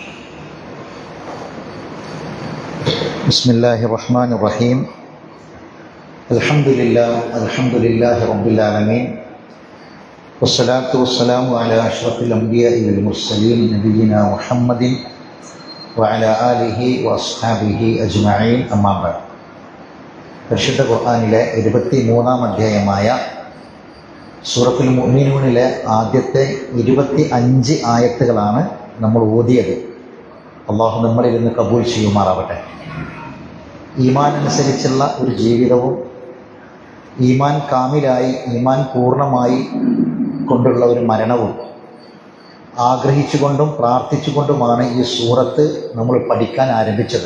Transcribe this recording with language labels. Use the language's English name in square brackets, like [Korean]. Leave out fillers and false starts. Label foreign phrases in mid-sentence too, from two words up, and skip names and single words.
[Arabic] بسم الله الرحمن الرحيم الحمد لله رب العالمين والصلاة والسلام على أشرف الأنبياء والمرسلين نبينا محمد وعلى آله وأصحابه أجمعين أما بعد. [Malayalam] പരിശുദ്ധ ഖുർആനിലെ 23-ാം അധ്യായമായ സൂറത്തുൽ മുഅ്മിനൂനിലെ ആദ്യത്തെ 25 ആയത്തുകളാണ് നമ്മൾ ഓതിയത്. അള്ളാഹു നമ്മളിൽ നിന്ന് കബൂൽ ചെയ്യുമാറാവട്ടെ. ഈമാൻ അനുസരിച്ചുള്ള ഒരു ജീവിതവും [Arabic] إيمان كامل [Malayalam] ഈമാൻ പൂർണ്ണമായി കൊണ്ടുള്ള ഒരു മരണവും ആഗ്രഹിച്ചുകൊണ്ടും പ്രാർത്ഥിച്ചുകൊണ്ടുമാണ് ഈ സൂറത്ത് നമ്മൾ പഠിക്കാൻ ആരംഭിച്ചത്.